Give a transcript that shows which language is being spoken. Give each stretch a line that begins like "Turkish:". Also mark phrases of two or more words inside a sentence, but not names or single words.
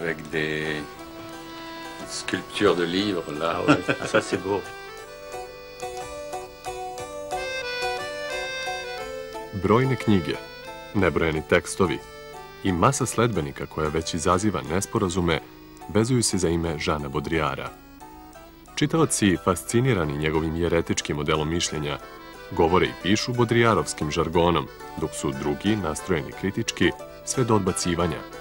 French: des sculptures de livres, là. Ouais. Ça, c'est beau.
Serbian: Brojne knjige, nebrojeni tekstovi i masa sledbenika koja već izaziva nesporazume vezuju se za ime Žana Bodrijara. Čitaoci, fascinirani njegovim jeretičkim modelom mišljenja, govore i pišu bodrijarovskim žargonom, dok su drugi, nastrojeni kritički, sve do odbacivanja.